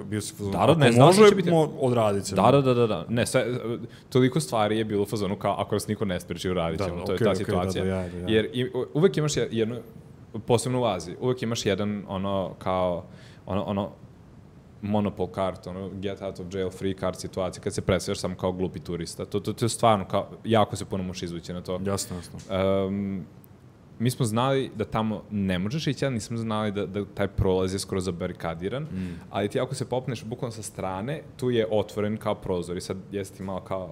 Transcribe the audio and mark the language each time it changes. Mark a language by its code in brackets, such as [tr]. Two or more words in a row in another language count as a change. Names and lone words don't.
[sr] Bio si fazonu, ako može, odradit se. Da. Ne, toliko stvari je bilo u fazonu kao ako nas niko ne spreči, uradit ćemo. To je ta situacija. Jer uvek imaš jednu, posebno u Aziji, uvek imaš jedan monopol kart, [en] get out of jail free card [sr] situacija, kad se predstavljaš samo kao glupi turista. To je stvarno, jako se puno možeš izvući na to. Jasno. Mi smo znali da tamo ne možeš ići, ali nismo znali da taj prolaz je skoro zabarikadiran, ali ti ako se popneš bukvalno sa strane, tu je otvoren kao prozor i sad jesi ti malo kao...